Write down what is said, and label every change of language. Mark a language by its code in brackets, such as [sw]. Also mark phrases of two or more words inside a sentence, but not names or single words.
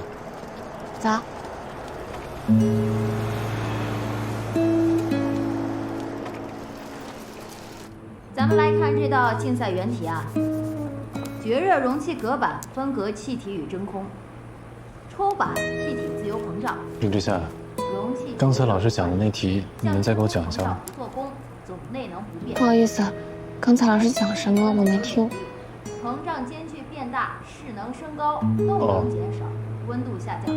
[zh] 走。咱们来看这道竞赛原题啊，绝热容器隔板分隔气體與真空，抽板氣體自由膨脹。林之夏，剛才老師講的那題，你能再給我講一下嗎？不好意思，剛才老師講什麼我沒聽。膨脹間距變大，勢能升高，動能減少，溫度下降。